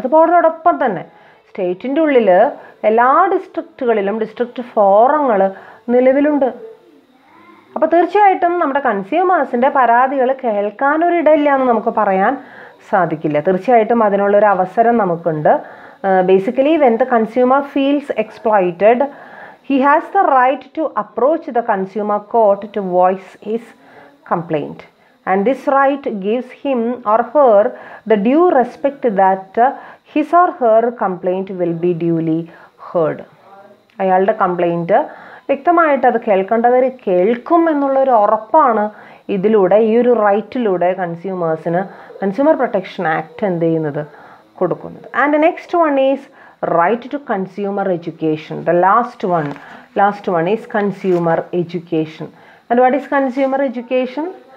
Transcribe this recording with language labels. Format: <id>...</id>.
<ml>അതുപോലോടൊപ്പം തന്നെ സ്റ്റേറ്റിൻ്റെ ഉള്ളിൽ എല്ലാ ഡിസ്ട്രിക്റ്റുകളിലും ഡിസ്ട്രിക്റ്റ് ഫോറങ്ങൾ നിലവിലുണ്ട്. അപ്പോൾ തീർച്ചയായിട്ടും നമ്മുടെ കൺസ്യൂമേഴ്സിൻ്റെ പരാതികൾ കേൾക്കാനൊരിടയില്ല എന്ന് നമുക്ക് പറയാൻ സാധിക്കില്ല. തീർച്ചയായിട്ടും അതിനുള്ളൊരു അവസരം നമുക്കുണ്ട്.</ml> <en>Basically, when the consumer feels exploited, he has the right to approach the consumer court to voice his complaint. And this right gives him or her the due respect that his or her complaint will be duly heard.</en> <ml>അയാളുടെ complaint വ്യക്തമായിട്ട് അത് കേൾക്കേണ്ടവർ കേൾക്കും എന്നുള്ളൊരു ഉറപ്പാണ് ഇതിലൂടെ, ഈ ഒരു റൈറ്റിലൂടെ കൺസ്യൂമേഴ്സിന് consumer protection act എന്ത് ചെയ്യുന്നത്, കൊടുക്കുന്നത്.</ml> <en>And the next one is right to consumer education. The last one is consumer education. And what is consumer education?</en>